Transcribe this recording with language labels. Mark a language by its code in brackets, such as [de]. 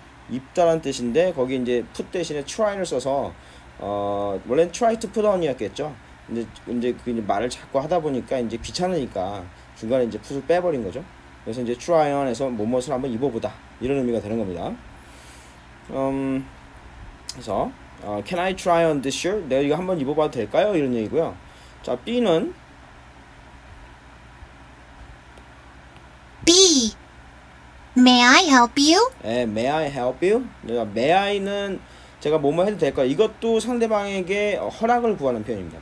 [ko] 입다라는 뜻인데, 거기 이제 put 대신에 try를 써서 원래는 try to put on 이었겠죠. 이제 말을 자꾸 하다 보니까 이제 귀찮으니까 중간에 이제 put을 빼버린 거죠. 그래서 이제 try on 에서 뭐뭇을 한번 입어보다 이런 의미가 되는 겁니다. [en] 그래서 can I try on this shirt? [ko] 내가 이거 한번 입어봐도 될까요? 이런 얘기고요. 자, B는 [en] B. May I help you? 네, may I help you? [ko] may I 는 제가 뭐뭐 해도 될까요? 이것도 상대방에게 허락을 구하는 표현입니다.